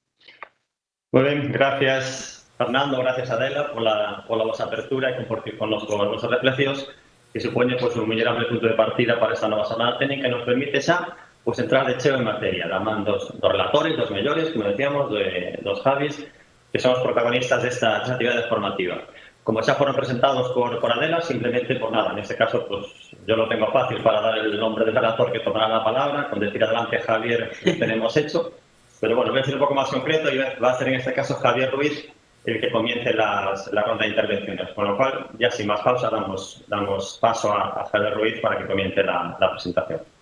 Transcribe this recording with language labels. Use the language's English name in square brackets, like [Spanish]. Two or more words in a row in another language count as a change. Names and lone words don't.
[Galician] Moi ben, gracias Fernando, gracias Adela pola vosa apertura e compartir con os vosos reflexións que supoñe un mellorable punto de partida para esta nova xornada técnica que nos permite xa entrar de cheo en materia, da man dos relatores, dos mellores, como decíamos, dos Javis, que son os protagonistas desta actividade formativa. Como xa foron presentados por Adela, [Spanish] simplemente por nada, en este caso yo lo tengo fácil para dar el nombre del relator que tomará la palabra, con decir adelante Javier lo tenemos hecho, pero bueno, voy a ser un poco más concreto y va a ser en este caso Javier Ruiz el que comience la ronda de intervenciones, con lo cual ya sin más pausa damos paso a Javier Ruiz para que comience la presentación.